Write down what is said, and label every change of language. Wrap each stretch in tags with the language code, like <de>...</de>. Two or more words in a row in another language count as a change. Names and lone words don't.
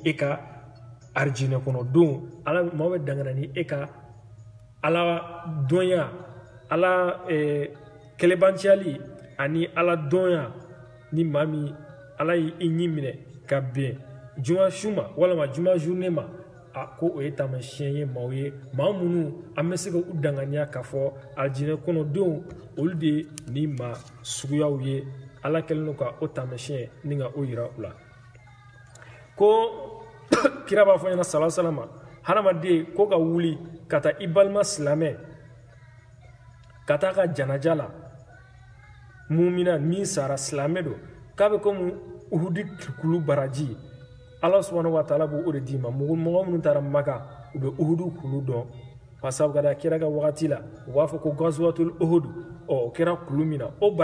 <bm>e ka arijinɛ kɔnɔ don maaw bɛ danganiya ni e ka ala dɔnya ala kɛlɛbanciyali ani ala dɔnya ni maa min ala y'i ɲi minɛ ka bɛn juma su ma walama juma journée ma a ko o ye taamasiyɛn ye maaw ye maa minnu an bɛ se ka u danganiya k'a fɔ alijinɛ kɔnɔdenw olu de ni maa suguyaw ye ala kɛlen don ka o taamasiyɛn ni ka o yira u la ko kira b'a fɔ ɲɛna</bm> <ar>صلى الله عليه وسلم</ar> <bm>hadamaden ko ka wuli ka taa i balima silamɛ ka taa ka janaja la mumina min sara silamɛ don k'a bɛ komi uhudi kulu baraji ala</bm> <ar>سبحانه وتعالى</ar> <bm>b'o de d'i ma mɔgɔ minnu taara maka u bɛ uhudu kulu dɔn pasabu ka da kira ka wagati la u b'a fɔ ko</bm> <ar>غزوة أحد</ar> <bm>o kɛra kulu min na o</bm>